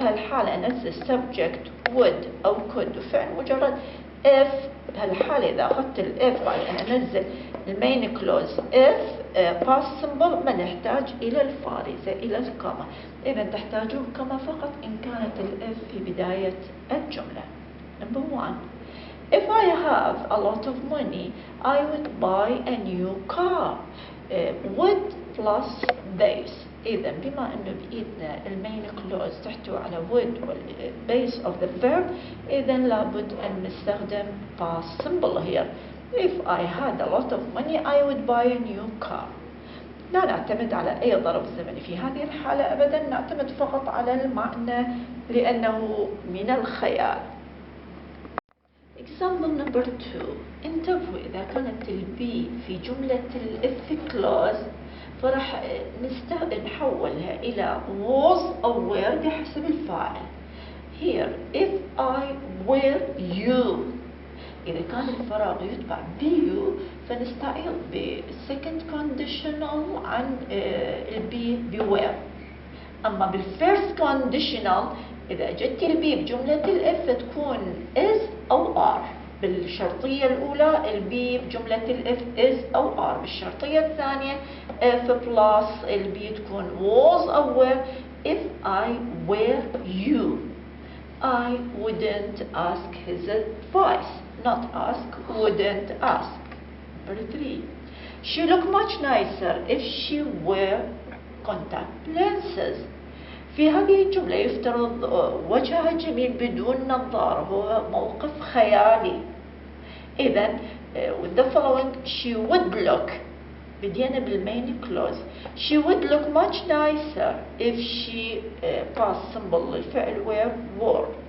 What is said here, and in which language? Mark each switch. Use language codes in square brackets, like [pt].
[ar] بهالحالة أنزل subject would أو could وفعل مجرد if. بهالحالة إذا أخذت الإف بعد أن أنزل المين clause if past simple ما نحتاج إلى الفارزة إلى الكما. إذا تحتاجون كما فقط إن كانت الإف في بداية الجملة. [en] Number 1. If I have a lot of money, I would buy a new car. Would plus base. [ar] إذا بما أنه بإيدنا المين كلوز تحتوي على would والbase of the verb، إذا لابد أن نستخدم past simple here. [en] If I had a lot of money, I would buy a new car. [ar] لا نعتمد على أي ظرف زمني في هذه الحالة أبدا، نعتمد فقط على المعنى لأنه من الخيال. [en] Example number 2. [ar] انتبهوا إذا كانت البي في جملة الإف clause فرح نحولها إلى was أو were بحسب الفاعل. [en] Here if I were you، [ar] إذا كان الفراغ يتبع بيو فنستعيض بالsecond conditional عن البي بwere. أما بالfirst conditional إذا جت البي بجملة الإف تكون is أو are. بالشرطية الأولى البي بجملة الإف is أو are. بالشرطية الثانية if plus البي تكون was أو were. [en] If I were you, I wouldn't ask his advice. Not ask, wouldn't ask. Number 3. She looked much nicer if she wore contact lenses. [ar] في هذه الجملة يفترض وجهها جميل بدون نظارة، هو موقف خيالي. إذن [en] with the following she would look، [ar] بدينا بالمين clause. [en] She would look much nicer if she past symbol للفعل wore.